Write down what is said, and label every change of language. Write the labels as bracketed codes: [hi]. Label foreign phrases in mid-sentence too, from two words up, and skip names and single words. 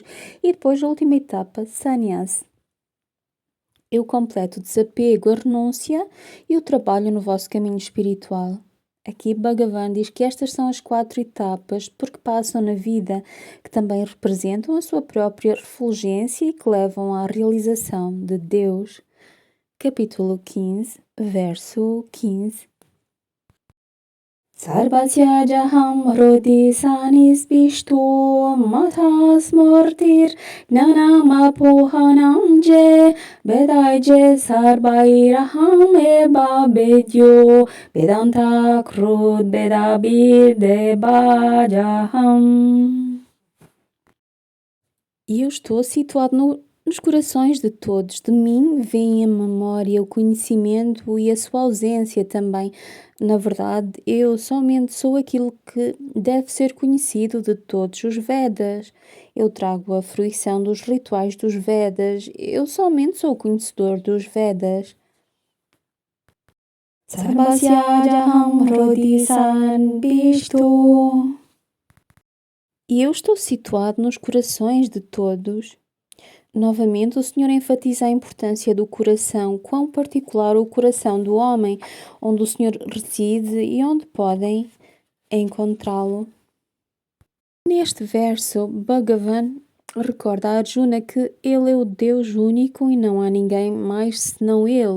[pt] E depois a última etapa, Sannyas. Eu completo o desapego, a renúncia e o trabalho no vosso caminho espiritual. Aqui Bhagavan diz que estas são as 4 etapas porque passam na vida, que também representam a sua própria refulgência e que levam à realização de Deus. Capítulo 15, verso 15. [sa] सर्वस्य चाहं हृदि सन्निविष्टो मत्तः स्मृतिर्ज्ञानमपोहनं च वेदैश्च सर्वैरहमेव वेद्यो वेदान्तकृद् वेदविदेव चाहम्. [pt] E eu estou situado nos corações de todos. De mim vem a memória, o conhecimento e a sua ausência também. Na verdade, eu somente sou aquilo que deve ser conhecido de todos os Vedas. Eu trago a fruição dos rituais dos Vedas. Eu somente sou o conhecedor dos Vedas. [sa] सर्वस्य चाहं हृदि सन्निविष्टो. [pt] E eu estou situado nos corações de todos. Novamente, o Senhor enfatiza a importância do coração, quão particular o coração do homem, onde o Senhor reside e onde podem encontrá-lo. Neste verso, Bhagavan Recorda a Arjuna que ele é o Deus único e não há ninguém mais senão ele.